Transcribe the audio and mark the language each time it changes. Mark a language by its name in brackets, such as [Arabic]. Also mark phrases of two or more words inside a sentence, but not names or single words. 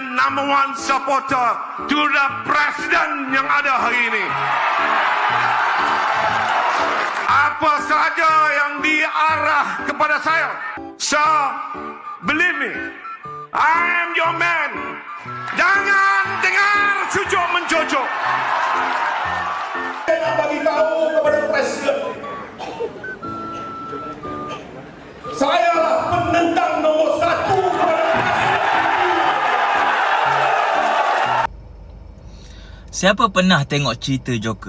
[English] number one supporter to the president [Malay] yang ada hari ini. Apa saja yang diarah kepada saya, [English] sir, believe me, I am your man. [Malay] Jangan dengar cucuk mencucuk. Saya nak bagi tahu kepada presiden, saya lah penentang nombor 1 kepada presiden. Siapa pernah tengok cerita Joker?